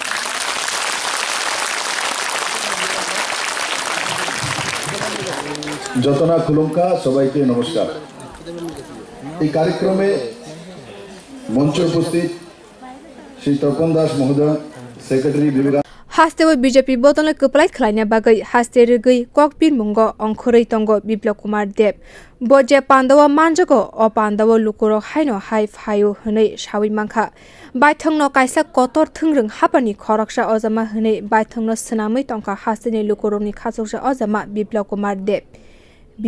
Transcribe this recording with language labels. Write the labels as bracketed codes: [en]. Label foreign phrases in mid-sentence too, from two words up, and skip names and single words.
[trp] যতনা খুলুঙ্কা [bn] সবাইকে নমস্কার। এই কার্যক্রমে মঞ্চে উপস্থিত শ্রী তপন দাস মহোদয়, সেক্রেটারি বিভাগ [trp] हास्ते बीजेपी बोतल कपलाय खलायना बागै हास्ते रगै ककबिर मुंग अंखरै तंग बिप्लव कुमार देव बजे पांडव मानजगो अ पांडव लुकुरो हाइनो हाइ फायो हनै सावै मांखा बायथंनो काइसा कतर थंरों हापानि खरकसा अजामा हनै बायथंनो सनामै तंका हास्तेनि लुकुरोनि खासौसा अजामा बिप्लव कुमार देव।